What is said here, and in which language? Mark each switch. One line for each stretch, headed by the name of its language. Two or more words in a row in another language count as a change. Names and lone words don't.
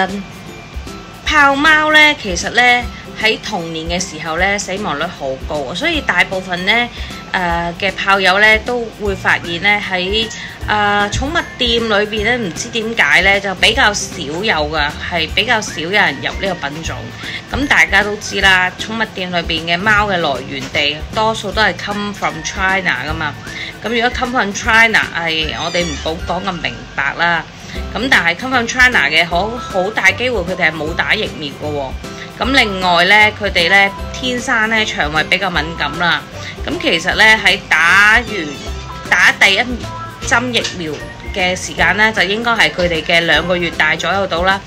Cantonese: 豹貓咧，其實咧喺童年嘅時候咧，死亡率好高，所以大部分咧嘅豹友咧都會發現咧喺寵物店裏邊咧，唔知點解咧就比較少有噶，係比較少有人入呢個品種。咁大家都知啦，寵物店裏邊嘅貓嘅來源地多數都係
English: come from China
Cantonese: 噶嘛。咁如果
English: come from China
Cantonese: 係我哋唔好講咁明白啦。咁但係
English: come from China
Cantonese: 嘅好大機會佢哋係冇打疫苗嘅喎。咁另外咧，佢哋咧天生咧腸胃比較敏感啦。咁其實咧喺打第一針疫苗嘅時間咧，就應該係佢哋嘅2個月大左右到啦。